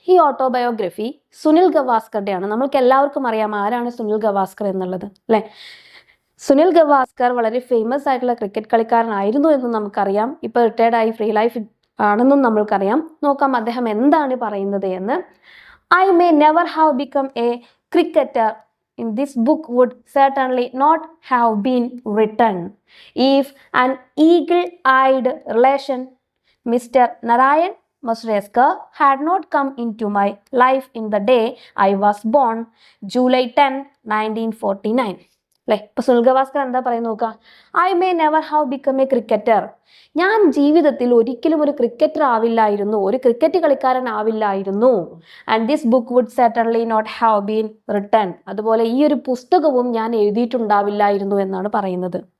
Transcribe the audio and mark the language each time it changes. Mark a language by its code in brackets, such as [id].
[ml] ഈ ഓട്ടോബയോഗ്രഫി സുനിൽ ഗവാസ്കറുടെയാണ്. നമ്മൾക്ക് എല്ലാവർക്കും അറിയാം ആരാണ് സുനിൽ ഗവാസ്കർ എന്നുള്ളത്, അല്ലെ? സുനിൽ ഗവാസ്കർ വളരെ ഫേമസ് ആയിട്ടുള്ള ക്രിക്കറ്റ് കളിക്കാരനായിരുന്നു എന്നും നമുക്കറിയാം. ഇപ്പൊ റിട്ടയർഡ് ആയി ഫ്രീ ലൈഫ് ആണെന്നും നമ്മൾക്കറിയാം. നോക്കാം അദ്ദേഹം എന്താണ് പറയുന്നത് എന്ന്. [en] I may never have become a cricketer. In this book would certainly not have been written if an eagle-eyed relation, Mr. Narayan Masreskar, had not come into my life in the day I was born, July 10, 1949. [ml] അല്ലേ? ഇപ്പൊ സുനിൽ ഗവാസ്കർ എന്താ പറയുന്നത് നോക്കുക. [en] I may never have become a cricketer. [ml] ഞാൻ ജീവിതത്തിൽ ഒരിക്കലും ഒരു cricketer ആവില്ലായിരുന്നു, ഒരു ക്രിക്കറ്റ് കളിക്കാരൻ ആവില്ലായിരുന്നു. [en] And this book would certainly not have been written. [ml] അതുപോലെ ഈ ഒരു പുസ്തകവും ഞാൻ എഴുതിയിട്ടുണ്ടാവില്ലായിരുന്നു എന്നാണ് പറയുന്നത്.